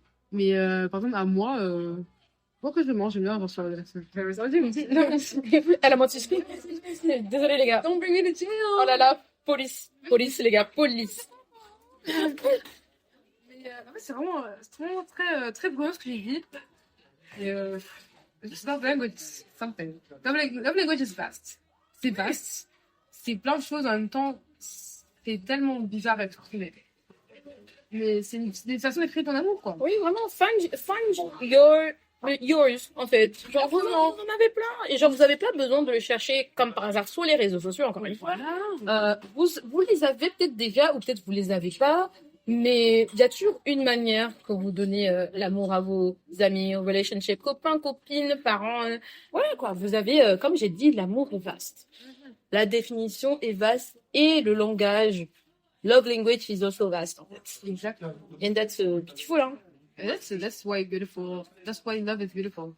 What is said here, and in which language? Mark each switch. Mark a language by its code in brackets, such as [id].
[fr] Mais, par exemple, à moi, moi, que je mange, j'aime bien avoir sur la personne. Elle a menti. Désolée, les gars. [en] Don't bring me to jail! [fr] Oh là là, police. Police, les gars, police. Mais, en fait, c'est vraiment très, très bruyant ce que j'ai dit. [en] Et, just love language, something. Love language is vast. [fr] C'est vaste. C'est plein de choses en même temps. C'est tellement bizarre à exprimer. Mais c'est des façons d'écrire ton amour, quoi. Oui, vraiment, [en] find yours, [fr] en fait. Genre, vous en avez plein. Et genre, vous avez pas besoin de le chercher comme par hasard sur les réseaux sociaux, encore une fois. Vous les avez peut-être déjà, ou peut-être vous les avez pas. Mais il y a toujours une manière que vous donnez l'amour à vos amis, aux relationships, copains, copines, parents. Voilà, quoi. Vous avez, comme j'ai dit, l'amour est vaste. La définition est vaste et le langage, [en] love language is also vast, [fr] en fait. [en] Exactly. And that's beautiful, hein. And that's why beautiful. That's why love is beautiful.